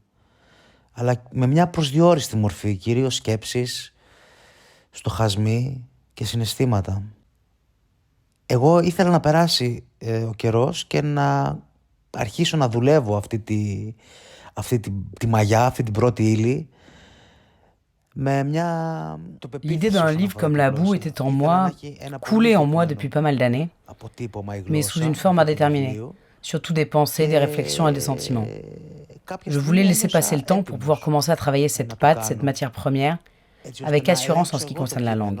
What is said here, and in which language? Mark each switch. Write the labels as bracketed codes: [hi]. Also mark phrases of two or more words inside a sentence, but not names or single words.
[el] Αλλά με μια προσδιόριστη μορφή, κυρίως σκέψεις, στοχασμοί και συναισθήματα. Εγώ ήθελα να περάσει ο καιρός και να αρχίσω να δουλεύω αυτή τη μαγιά, αυτή την πρώτη ύλη. [fr] L'idée d'un livre comme La Boue était en moi, coulée en moi depuis pas mal d'années, mais sous une forme indéterminée, surtout des pensées, des réflexions et des sentiments. Je voulais laisser passer le temps pour pouvoir commencer à travailler cette pâte, cette matière première, avec assurance en ce qui concerne la langue.